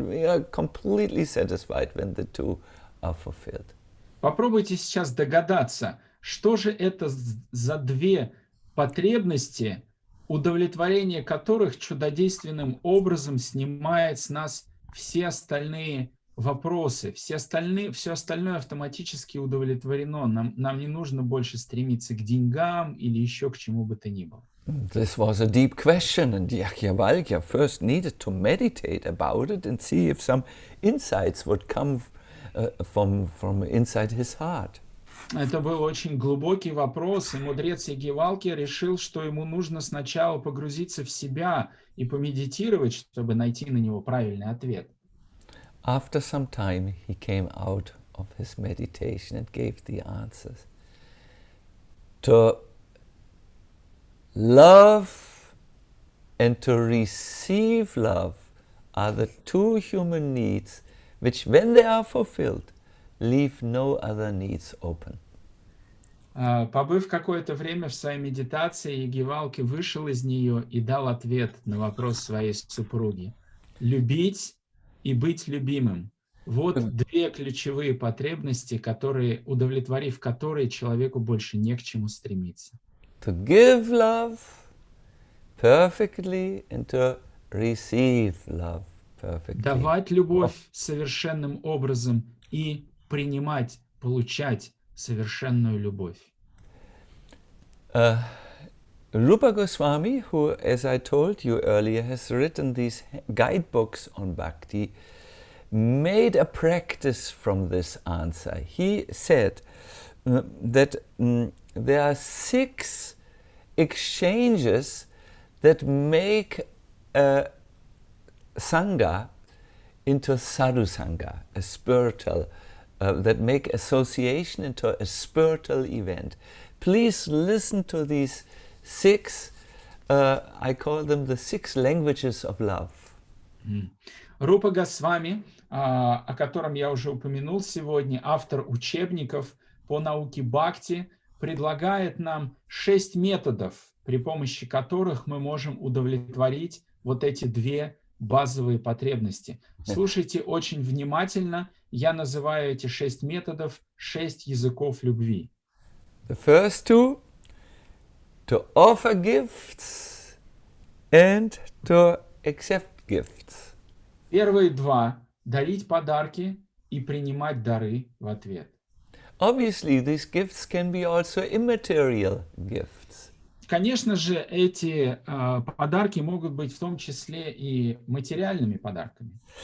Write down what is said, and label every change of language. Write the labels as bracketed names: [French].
[English] We are completely satisfied when the two are fulfilled. [Russian] Попробуйте сейчас догадаться, что же это за две потребности, удовлетворение которых чудодейственным образом снимает с нас все остальные вопросы, все остальное автоматически удовлетворено. Нам не нужно больше стремиться к деньгам или еще к чему бы то ни было. [English] This was a deep question, and Yajnavalkya first needed to meditate about it and see if some insights would come from inside his heart. [Russian] Это был очень глубокий вопрос, и мудрец Ягьявалкья решил, что ему нужно сначала погрузиться в себя и помедитировать, чтобы найти на него правильный ответ. [English] After some time, he came out of his meditation and gave the answers. To love and to receive love are the two human needs which, when they are fulfilled, leave no other needs open. [Russian] Побыв какое-то время в своей медитации, Ягивалки вышел из нее и дал ответ на вопрос своей супруги. Любить и быть любимым. Вот две ключевые потребности, которые, удовлетворив которые, человеку больше не к чему стремиться. [English] To give love perfectly and to receive love perfectly. [Russian] Давать любовь совершенным образом и принимать, получать совершенную любовь. [English] Rupa Goswami, who, as I told you earlier, has written these guidebooks on bhakti, made a practice from this answer. He said that there are 6 exchanges that make a sangha into sadhu sangha, a spiritual, that make association into a spiritual event. Please listen to these 6, I call them the 6 languages of love. [Russian] Рупа Госвами, о котором я уже упомянул сегодня, автор учебников по науке бхакти, предлагает нам 6 методов, при помощи которых мы можем удовлетворить вот эти 2 базовые потребности. Слушайте очень внимательно. Я называю эти 6 методов 6 языков любви. [English] The first 2, to offer gifts and to accept gifts. [Russian] Первые 2 – дарить подарки и принимать дары в ответ. [English] Obviously, these gifts can be also immaterial gifts. [Russian] Конечно же, эти подарки могут быть в том числе и материальными подарками.